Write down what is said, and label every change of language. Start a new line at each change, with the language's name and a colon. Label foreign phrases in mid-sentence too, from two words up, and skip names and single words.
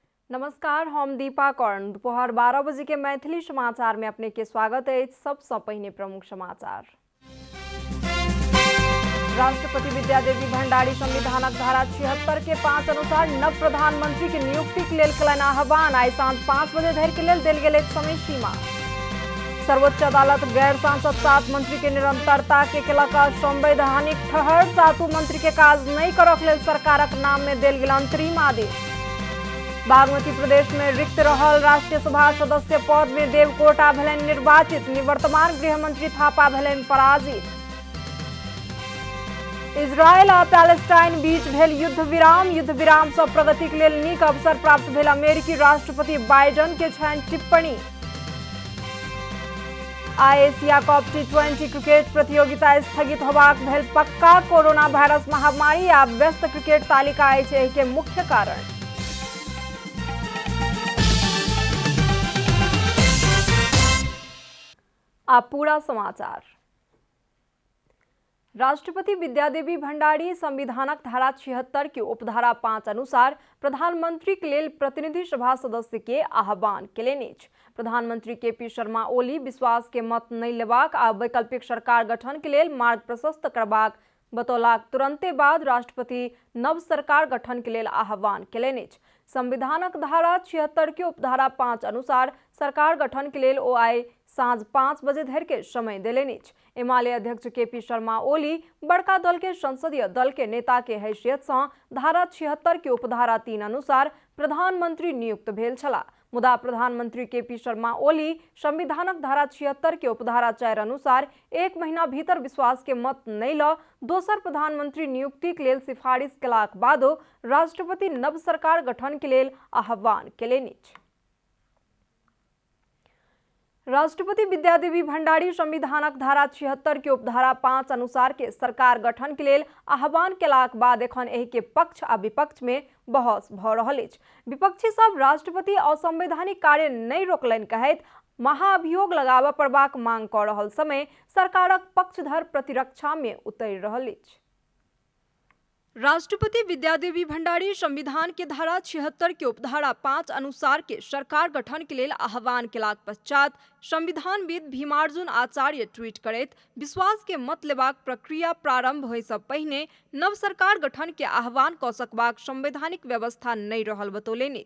Maithili: नमस्कार, हम दीपा कर्ण। दोपहर 12 बजे के मैथिली समाचार में अपने के स्वागत है। सबसे पहले प्रमुख समाचार। राष्ट्रपति विद्यादेवी भंडारी संविधानक धारा 76 के 5 अनुसार नव प्रधानमंत्री के नियुक्ति के लेल कलन आह्वान। आई सांझ 5 बजे धरि के लेल देल गेल समय सीमा। सर्वोच्च अदालत गैर सांसद 7 मंत्री के निरंतरता के केलक संवैधानिक ठहर। 7 मंत्री के काज नहीं करक लेल सरकारक नाम में देल गेल अंतरिम आदेश। बागमती प्रदेश में रिक्त रहल राष्ट्रीय सभा सदस्य पद में देवकोटा भेलनि निर्वाचित। निवर्तमान गृहमंत्री थापा भेलनि पराजित। इजरायल आ पैलेस्टाइन बीच भेल युद्ध विराम से प्रगति के लेल नीक अवसर प्राप्त भेल। अमेरिकी राष्ट्रपति बाइडन के छनि टिप्पणी। एशिया कप टी20 क्रिकेट प्रतियोगिता स्थगित होबाक भेल पक्का। कोरोना वायरस महामारी आ व्यस्त क्रिकेट तालिका अछि एहि के मुख्य कारण। आप पूरा समाचार। राष्ट्रपति विद्यादेवी भंडारी संविधानक धारा 76 के उपधारा 5 अनुसार प्रधानमंत्री के लेल प्रतिनिधि सभा सदस्य के आह्वान केलनि। प्रधानमंत्री केपी शर्मा ओली विश्वास के मत नहीं लेबाक आ वैकल्पिक सरकार गठन के लेल मार्ग प्रशस्त करबाक बतौलाक तुरंते बाद राष्ट्रपति नव सरकार गठन के लेल आह्वान केलनि। संविधानक धारा 76 के उपधारा 5 अनुसार सरकार गठन के लेल ओ आई सांझ 5 बजे धरि के समय देलनि। एमाले अध्यक्ष केपी शर्मा ओली बड़का दल के संसदीय दल के नेता के हैसियत से धारा 76 के उपधारा 3 अनुसार प्रधानमंत्री नियुक्त भेल छला। मुदा प्रधानमंत्री केपी शर्मा ओली संविधानक धारा 76 के उपधारा 4 अनुसार 1 महीना भीतर विश्वास के मत नहीं ल दोसर प्रधानमंत्री नियुक्ति के लेल सिफारिश केलाक बादो राष्ट्रपति नव सरकार गठन के लेल आह्वान केलनि। राष्ट्रपति विद्यादेवी भंडारी संविधानक धारा 76 के उपधारा 5 अनुसार के सरकार गठन के लेल आह्वान केलाक बाद एखन एहि के पक्ष आ विपक्ष में बहस भ रहल अछि। विपक्षी सब राष्ट्रपति असंवैधानिक कार्य नहीं रोकलनि कहैत महाअभियोग लगाबऽ पड़बाक मांग कऽ रहल समय सरकारक पक्षधर प्रतिरक्षा में उतरि रहल अछि। राष्ट्रपति विद्यादेवी भंडारी संविधान के धारा 76 के उपधारा 5 अनुसार के सरकार गठन के लेल आह्वान केलाक पश्चात संविधानविद भीमार्जुन आचार्य ट्वीट करैत विश्वास के मत लेबाक प्रक्रिया प्रारंभ होय से पहिने नव सरकार गठन के आह्वान कऽ सकबाक संवैधानिक व्यवस्था नहीं रहल बतौलनि।